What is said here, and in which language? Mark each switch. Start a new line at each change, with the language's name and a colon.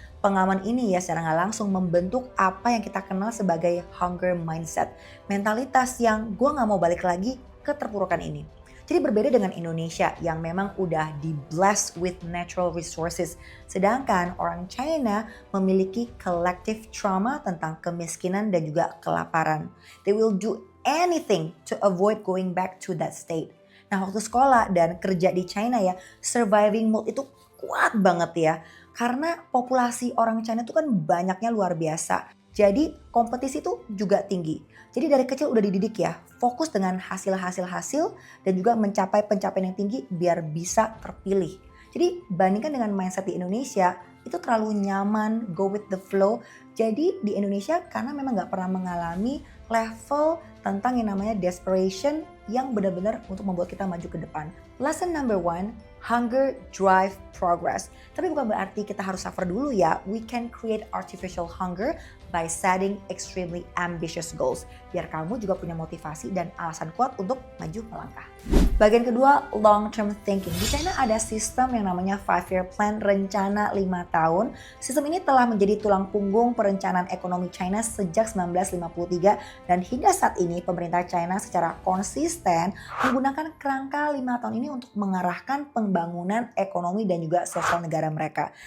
Indonesian: Pengalaman ini ya secara nggak langsung membentuk apa yang kita kenal sebagai
English: hunger mindset.
Indonesian: Mentalitas yang gue nggak mau balik lagi ke terpurukan ini. Jadi berbeda dengan Indonesia yang memang udah di-
English: blessed with natural resources.
Indonesian: Sedangkan orang China memiliki
English: collective trauma
Indonesian: tentang kemiskinan dan juga kelaparan.
English: They will do anything to avoid going back to that state.
Indonesian: Nah waktu sekolah dan kerja di China ya,
English: surviving mode
Indonesian: itu kuat banget ya. Karena populasi orang China itu kan banyaknya luar biasa. Jadi kompetisi itu juga tinggi. Jadi dari kecil udah dididik ya, fokus dengan hasil dan juga mencapai pencapaian yang tinggi biar bisa terpilih. Jadi bandingkan dengan mindset di Indonesia, itu terlalu nyaman,
English: go with the flow.
Indonesian: Jadi di Indonesia karena memang gak pernah mengalami level tentang yang namanya desperation yang benar-benar untuk membuat kita maju ke depan.
English: Lesson number 1, hunger drive progress.
Indonesian: Tapi bukan berarti kita harus suffer dulu ya.
English: We can create artificial hunger by setting extremely ambitious goals.
Indonesian: Biar kamu juga punya motivasi dan alasan kuat untuk maju melangkah. Bagian kedua,
English: long term thinking.
Indonesian: Di China ada sistem yang namanya
English: 5-year plan,
Indonesian: rencana 5 tahun. Sistem ini telah menjadi tulang punggung perencanaan ekonomi China sejak 1953 dan hingga saat ini pemerintah China secara konsisten menggunakan kerangka 5 tahun ini untuk mengarahkan pembangunan ekonomi dan juga sosial negara mereka.